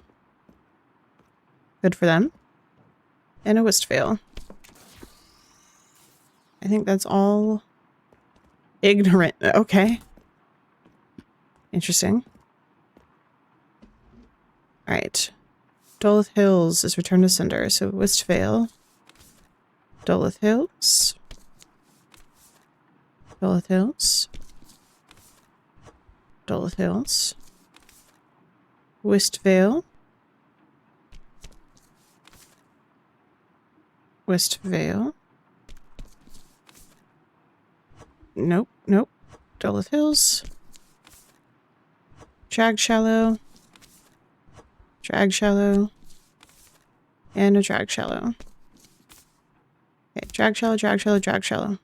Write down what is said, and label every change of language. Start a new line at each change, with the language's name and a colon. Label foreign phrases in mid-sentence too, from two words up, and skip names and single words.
English: Good for them. And a Westvale. I think that's all ignorant. Okay. Interesting. All right. Doloth Hills is returned to sender. So Westvale. Doloth Hills. Doloth Hills. Doloth Hills. Westvale. Westvale. Nope, nope. Doloth Hills. Drag shallow. Drag shallow. And a drag shallow. Okay, drag shallow, drag shallow, drag shallow.